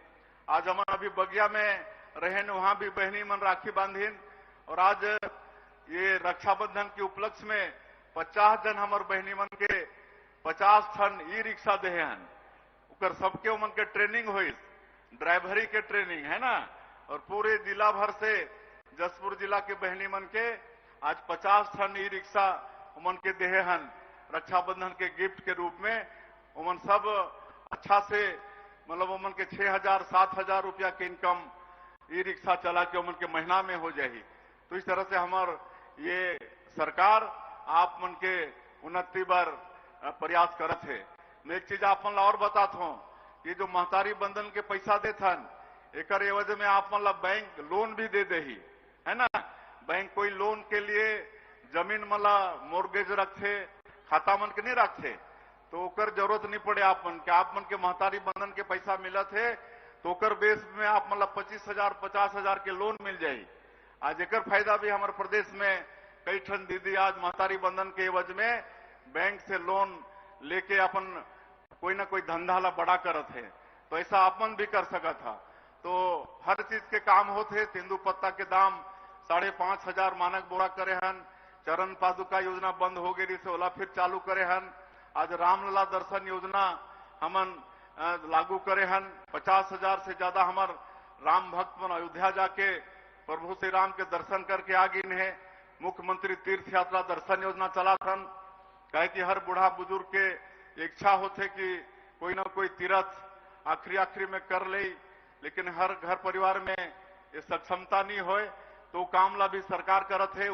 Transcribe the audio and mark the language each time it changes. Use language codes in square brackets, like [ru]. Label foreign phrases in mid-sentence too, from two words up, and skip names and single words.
[hne] आज हम अभी बगिया में रहे वहां भी बहनी मन राखी बांधीन और आज ये रक्षाबंधन के उपलक्ष्य में 50 जन हमारे बहनी मन के 50 टन ई रिक्शा दे हैं। उकर सबके उमन के ट्रेनिंग हुई, ड्राइवरी के ट्रेनिंग है ना। और पूरे जिला भर से जसपुर जिला के बहनी मन के आज 50 टन ई रिक्शा उमन के देहे हन रक्षाबंधन के गिफ्ट के रूप में। उमन सब अच्छा से मतलब उमन के 6,000-7,000 रुपया के इनकम ई रिक्शा चला के उमन के महीना में हो जाही। तो इस तरह से हमार ये सरकार आप मन के उन्नति बर प्रयास करत है। मैं एक चीज आप मन ला और बतात हूं कि जो महतारी बंधन के पैसा देथन एकर एवज में आप मन ला बैंक लोन भी दे दही, है ना। बैंक कोई लोन के लिए जमीन मला मोर्गेज रखे, खाता मन के नहीं रखे, तो ओकर जरूरत नहीं पड़े आप मन के महतारी बंधन के पैसा मिलत है तो ओकर बेस में आप मतलब 25,000 50,000 के लोन मिल जाये। आज एकर फायदा भी हमारे प्रदेश में कई ठन दीदी आज महतारी बंधन के एवज में बैंक से लोन लेके अपन कोई ना कोई धंधा ला बड़ा करत है। तो ऐसा अपन भी कर सका था। तो हर चीज के काम होते। तेंदू पत्ता के दाम 5,500 मानक बोरा करे हन। चरण पादुका योजना बंद हो गई से ओला फिर चालू करे हन। आज रामलला दर्शन योजना हमन लागू करे हन। 50,000 से ज्यादा हमार राम भक्त मन अयोध्या जाके प्रभु श्री राम के दर्शन करके आ गए है। मुख्यमंत्री तीर्थ यात्रा दर्शन योजना चला थन, कहे कि हर बूढ़ा बुजुर्ग के इच्छा होते कि कोई ना कोई तीर्थ आखिरी में कर ले, लेकिन हर घर परिवार में ये सक्षमता नहीं होए तो कामला भी सरकार करत है।